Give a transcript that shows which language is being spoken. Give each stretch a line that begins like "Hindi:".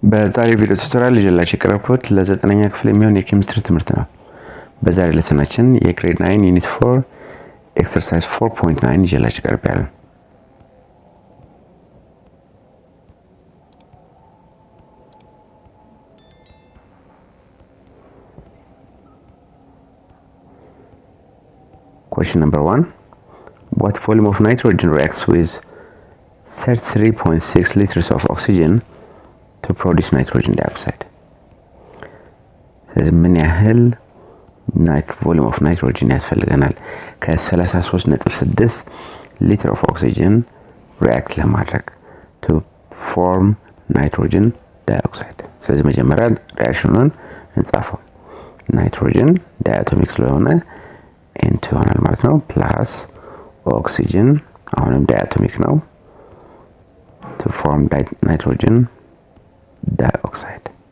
Amharic: በዛሬ ቪዲዮ ቱቶሪያል ይዤላችሁ የቀረብኩት ለ9ኛ ክፍል የሚሆን የኬሚስትሪ ትምህርት ነው። በዛሬ ሌሰናችን የግሬድ 9 ዩኒት 4 ኤክሰርሳይዝ 4.9 ይዤላችሁ ቀርቤያለሁ።
English: Question number 1. What volume of nitrogen reacts with 33.6 liters of oxygen to produce nitrogen dioxide?
Amharic: ስለዚህ ምን ያህል ቮሊዩም ኦፍ ናይትሮጅን ያስፈልገናል ከ33.6 ሊትር ኦፍ ኦክሲጅን ሪአክት ለማድረግ
English: to form nitrogen dioxide?
Amharic: ስለዚህ መጀመሪያ ሪአክሽኑን እንጻፈው። ናይትሮጅን ዳያቶሚክ ስለሆነ N2 ይሆናል ማለት ነው ፕላስ ኦክሲጅን አሁንም ዳያቶሚክ ነው
English: to form nitrogen dioxide.